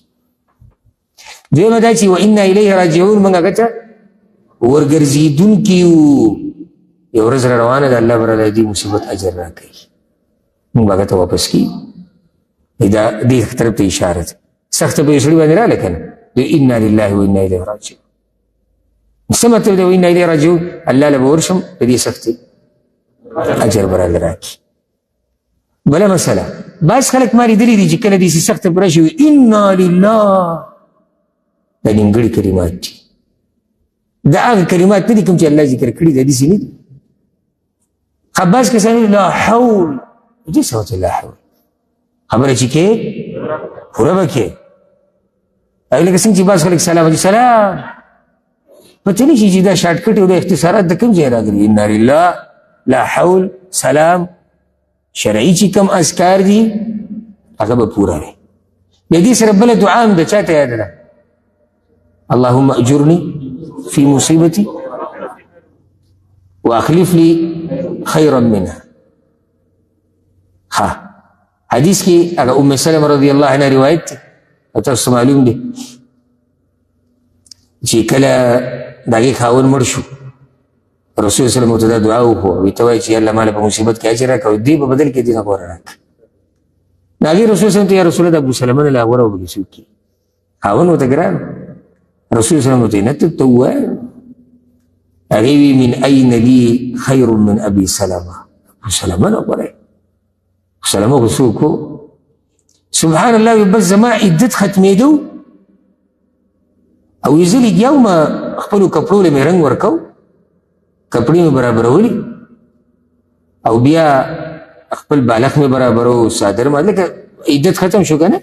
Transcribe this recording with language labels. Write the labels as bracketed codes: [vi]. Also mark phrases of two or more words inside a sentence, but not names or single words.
[ps] دویمه دا چې [ar] وانا الیه راجعون [ps] موږ هغه ته ورګرځېدونکي یو. یو ورځ را روانه ده، الله به راله دې مصیبت اجر راکوي، موږ هغه ته واپس کړي. دا دې طرف ته اشاره ده. سخته به یو سړي باندې راله که نه، [ar] انا لله وانا الیه راجعون. [ps] څه مطلب دی [ar] وانا الیه راجعون؟ [ps] الله له به ورشم د دې سختې اجر به راله راکړي. بله مسله، بعض خلک ما لیدلي دي چې کله داسې سخته پوره شي [ar] انا لله، [ps] دا نیمګړي کلمات دي. دا هغه کلمات نه دي کوم چې الله ذکر کړي دي، داسې نه دي. بعض کسان [ar] لا حول، [ps] دې څه وته [ar] لا حول [ps] خبره چې کې پوره به کې. او لکه څنګه چې بعض خلک [ar] سلام علیکم [ps] سلام، پته نه شي چې دا شارټکټ او د اختصارات د کوم ځای راغلي. [ar] انا لله، لا حول، [ps] سلام، شرعي چې کوم اذکار دي هغه به پوره وي. د دې سره بله دعا هم د چا ته یاد ده، [ar] اللهم اجرني في مصيبتي واخلف لي خيرا منها. [ps] ها حدیث کې هغه ام سلمه [ar] رضی الله عنها [ps] روایت دی او تاسو معلوم دی چې کله د هغې خاوند مړ شو، رسول [ar] صلی الله علیه وسلم [ps] ته دا دعا وکړه، ویې ته وایي چې الله ماله په مصیبت کې اجر راکړه او دې په بدل کې دې نه غوره راکړه. د هغې رسول [ar] صلی الله علیه وسلم [ps] ته [ar] یا رسول الله [ps] د ابوسلمه نه لا غوره وبلې څوک کړي، خاوند ورته ګران. رسول [ar] صلی الله علیه وسلم [ps] ته نه ته ووایه. هغې وی [ar] من این لي خیر من ابي سلمه، [ps] ابوسلمه نه غوره. ابوسلمه خو څوک و؟ [ar] سبحان الله. [ps] وی بس زما عدت ختمېدو او یې زه لګیا وم خپلو کپړو له مې رنګ ورکو، کپړې مې برابرولي او بیا خپل بالښت مې برابرو، څادر مې، لکه عدت ختم شو که نه.